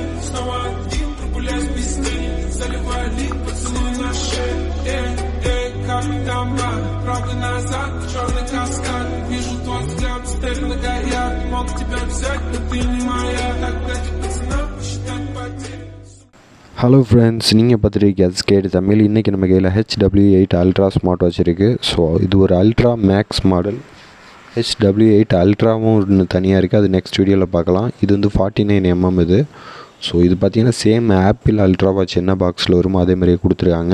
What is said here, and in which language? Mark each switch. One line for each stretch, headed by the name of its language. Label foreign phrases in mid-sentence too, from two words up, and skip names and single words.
Russian: Снова один прогуляюсь без тени. Заливая лик, поцелуй на шее. Как там правда назад, черный каскад. Вижу твой взгляд, теперь многоряд. Мог тебя взять, но ты не моя. Так дайте пацанам посчитать потери.
English: Hello friends,
Tamil: நீங்கள் பார்த்துட்டு கேட்டு தமிழ். இன்றைக்கி நம்ம கையில் HW8
English: Ultra smart watch
Tamil: இருக்குது. ஸோ இது ஒரு
English: Ultra Max model.
Tamil: HW8 அல்ட்ராவும் ஒன்று தனியாக இருக்குது, அது
English: next videoவில்
Tamil: பார்க்கலாம். இது வந்து 49mm இது. ஸோ இது பார்த்திங்கன்னா
English: same Apple Ultra watch
Tamil: என்ன பாக்ஸில் வருமோ அதே மாதிரியே கொடுத்துருக்காங்க.